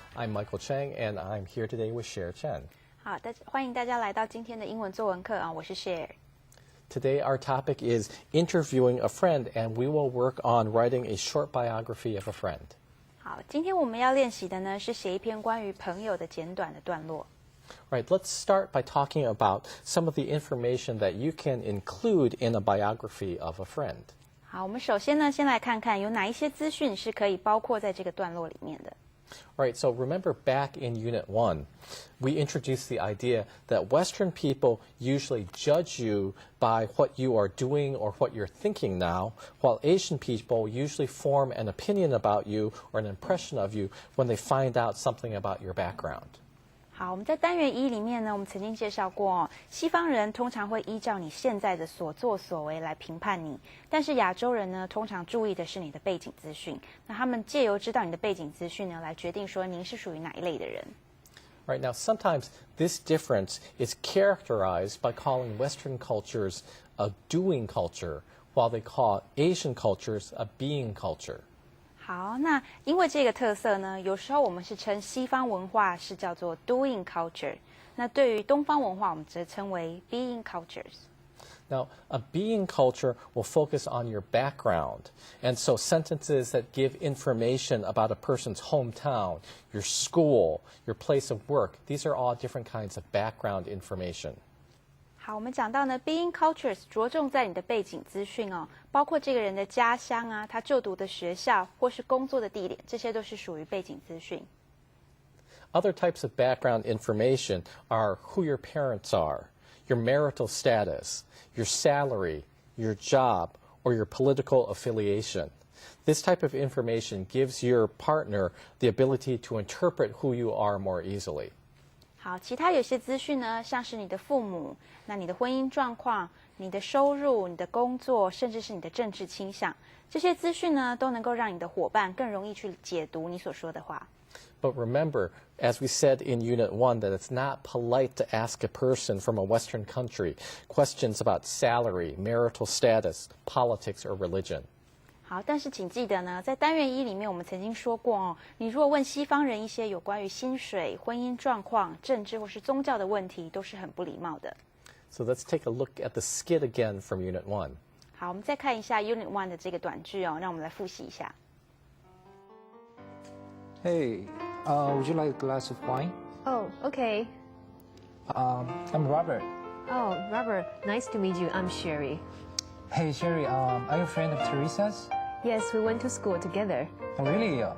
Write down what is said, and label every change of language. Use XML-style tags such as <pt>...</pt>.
<en>I'm Michael Chang, and I'm here today with Cher Chen.</en> <zh>好，欢迎大家来到今天的英文作文课啊，我是 Cher。</zh> <en>Today our topic is interviewing a friend, and we will work on writing a short biography of a friend.</en> <zh>好，今天我们要练习的呢是写一篇关于朋友的简短的段落。</zh> <en>All right, let's start by talking about some of the information that you can include in a biography of a friend.</en> <zh>好，我们首先呢，先来看看有哪一些资讯是可以包括在这个段落里面的。</zh> <en>All right, so remember back in Unit 1, we introduced the idea that Western people usually judge you by what you are doing or what you're thinking now, while Asian people usually form an opinion about you or an impression of you when they find out something about your background.</en> <zh>好，我们在单元1里面呢，我们曾经介绍过哦，西方人通常会依照你现在的所作所为来评判你，但是亚洲人呢，通常注意的是你的背景资讯。那他们借由知道你的背景资讯呢，来决定说您是属于哪一类的人。</zh> <en>Right, now sometimes this difference is characterized by calling Western cultures a doing culture, while they call Asian cultures a being culture.</en> <zh>好，那因为这个特色呢，有时候我们是称西方文化是叫做 doing culture， 那对于东方文化，我们则称为 being cultures。</zh> <en>Now, a being culture will focus on your background, and so sentences that give information about a person's hometown, your school, your place of work, these are all different kinds of background information.</en> <zh>好，我们讲到呢 ，being cultures 着重在你的背景资讯哦，包括这个人的家乡啊，他就读的学校或是工作的地点，这些都是属于背景资讯。</zh> <en>Other types of background information are who your parents are, your marital status, your salary, your job, or your political affiliation. This type of information gives your partner the ability to interpret who you are more easily.</en> <zh>好，其他有些资讯呢，像是你的父母，那你的婚姻状况、你的收入、你的工作，甚至是你的政治倾向，这些资讯呢，都能够让你的伙伴更容易去解读你所说的话。</zh> <en>But remember, as we said in Unit 1, that it's not polite to ask a person from a Western country questions about salary, marital status, politics, or religion.</en> <zh>好，但是请记得呢，在单元1里面，我们曾经说过哦，你如果问西方人一些有关于薪水、婚姻状况、政治或是宗教的问题，都是很不礼貌的。</zh> <en>So let's take a look at the skit again from Unit 1.</en> <zh>好，我们再看一下 Unit 1的这个短句哦，让我们来复习一下。</zh> <en>Hey, would you like a glass of wine? Oh, okay. I'm Robert. Oh, Robert, nice to meet you. I'm Sherry. Hey, Sherry, are you a friend of Teresa's? Yes, we went to school together. Oh, really?</en>